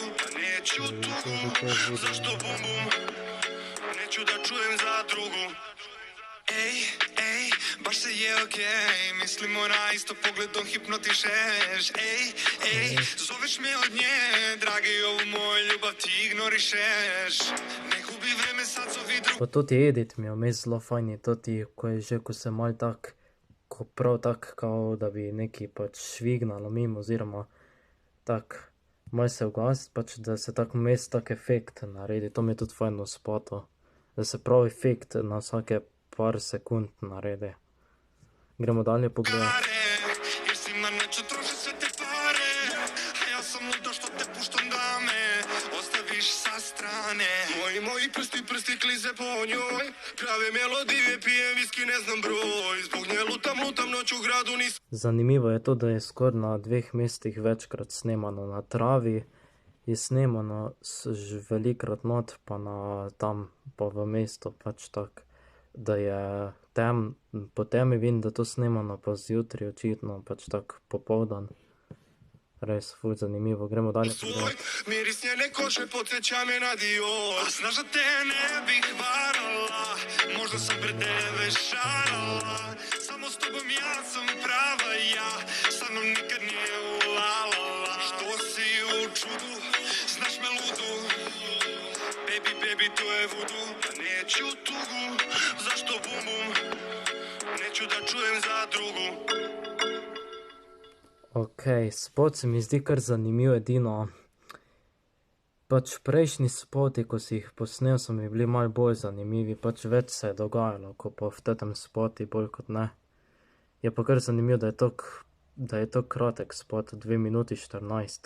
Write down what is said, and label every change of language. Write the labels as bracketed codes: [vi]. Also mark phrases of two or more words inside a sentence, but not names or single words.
[sr] Neću tugu, zašto bum bum, neću da čujem za drugu. Ej, baš se je okej, mislimo na isto, pogledom hipnotišeš. Ej, zoveš me od nje, dragi, ovu moju ljubav ti ignorišeš. Ne gubi vreme, sad zovi drugu. [sl] Pa tudi edit mi je vmes zelo fajn, tudi ko se malo tak, ko prav tak, [sr] kao da [sl] bi neki pač švignalo mimo, oziroma tak, malo se ugasi, pač da se tak vmes tak efekt naredi, to mi je tudi fajn v spotu, da se prav efekt na vsake par sekund naredi. Gremo dalje pogledati. [sr] Jer si na neču troši sve te pare, a ja sam ludo što te puštam da me ostaviš sa strane. Moji prsti klize po njoj, prave melodije, pijem viski, ne znam broj. Zbog nje lutam noć u gradu, nisam... [sl] Zanimivo je to, da je skoraj na 2 mestih večkrat snemano. Na travi je snemano velikrat not, pa na tam, pa v mestu, pač tak, da je po temi vidim, da to snemano pa zjutraj očitno, pač tak popoldan. Res, ful zanimivo, gremo dalje pogledati. [sr] Miris njene koše podsjeća me na Dior. A znaš da te ne bih varala, možda sam pred tebe šarala, samo s tobom ja sam prava ja, sa mnom nikad nije ulalala. Što si u čudu, znaš me ludu, baby to je voodoo. Neću tugu, zašto bum bum, neću da čujem za drugu. [sl] Ok, spot se mi zdi kar zanimiv, edino. Pač prejšnji spoti, ko si jih posnel, so mi bili malo bolj zanimivi, pač več se je dogajalo, ko pa v tem spoti bolj kot ne. Je pa kar zanimivo, da je to kratek spot, 2 minuti 14.